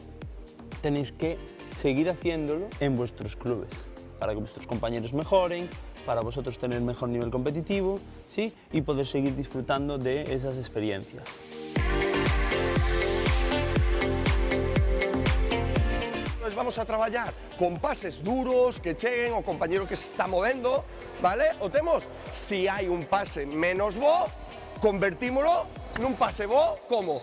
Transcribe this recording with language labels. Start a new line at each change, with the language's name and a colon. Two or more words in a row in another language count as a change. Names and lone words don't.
Spanish: Tenéis que seguir haciéndolo en vuestros clubes para que vuestros compañeros mejoren, para vosotros tener mejor nivel competitivo, ¿sí? Y poder seguir disfrutando de esas experiencias.
Galician: Vamos a traballar con pases duros que cheguen ao compañero que se está movendo, vale? O temos, si hai un pase menos bo, convertímolo nun pase bo, como?